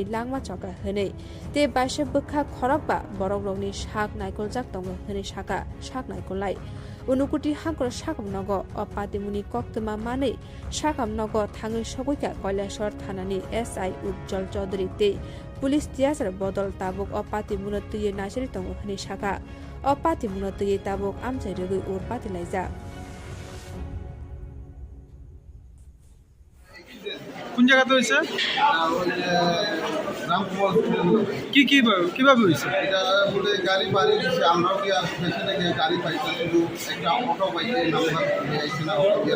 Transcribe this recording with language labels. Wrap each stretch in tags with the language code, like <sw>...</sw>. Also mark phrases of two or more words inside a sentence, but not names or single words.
<trp>Langma Choka Hene te Baisha Bukha Khorokba Borok rokni Sak Naikoljak Tongo Hene Saka Sak Naikolnai Unukoti Hangkor Sakamnogo Patimuni Koktoma Mane Sakamnogo Thangui Sogoika Kwtal shahar Thanani SI Jungjal Chaudhary te Police Tiasar Bodol Tabuk Patimuna Tuye Nasiri Tongo Hene Saka Patimuna Tuye Tabuk Amchaio Ur Patilaija</trp> <bn>কোন জায়গাতে হয়েছে কি কিভাবে হয়েছে এটা বলে গাড়ি বাড়ি দিচ্ছে আমরাও কি আর পেছনে গিয়ে গাড়ি পাইছি শুধু একটা অটো পাইছে নাম্বার আইছে না অটো দিয়ে</bn>